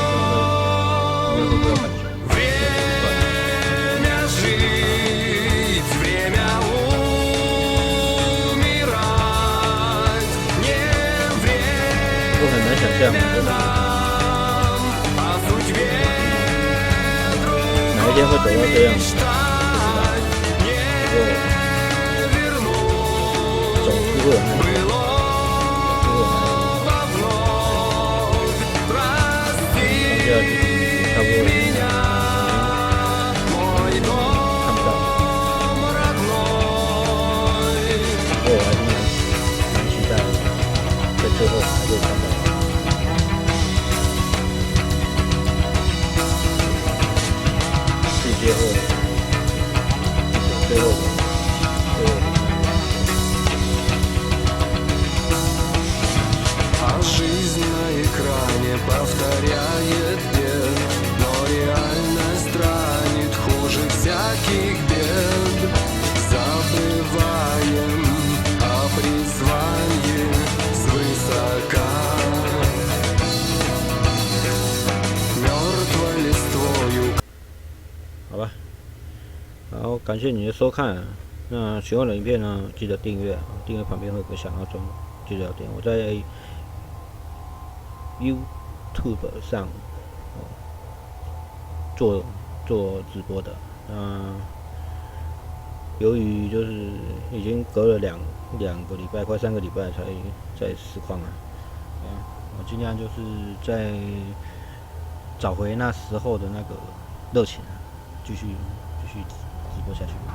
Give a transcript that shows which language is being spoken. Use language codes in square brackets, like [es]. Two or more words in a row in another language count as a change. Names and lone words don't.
[ru] Время жить, время умирать, не время нам, о судьбе другой мечтать, не вернуть былого вновь. Прости меня, мой дом родной. [zh] 我还是蛮期待在最后还会看到。世界后，最后的。 [ru] А жизнь на экране повторяет бег, но реальность ранит хуже всяких бед. Забываем о призвании свысока. Мертвой листвою. [zh] 好吧，然后感谢你的收看。那喜欢我的影片呢，记得订阅，订阅旁边会有个小闹钟，记得要点。我在 YouTube 上做直播的，由于就是已经隔了两个礼拜，快3个礼拜才在实况啊，我尽量就是在找回那时候的那个热情，继续直播下去。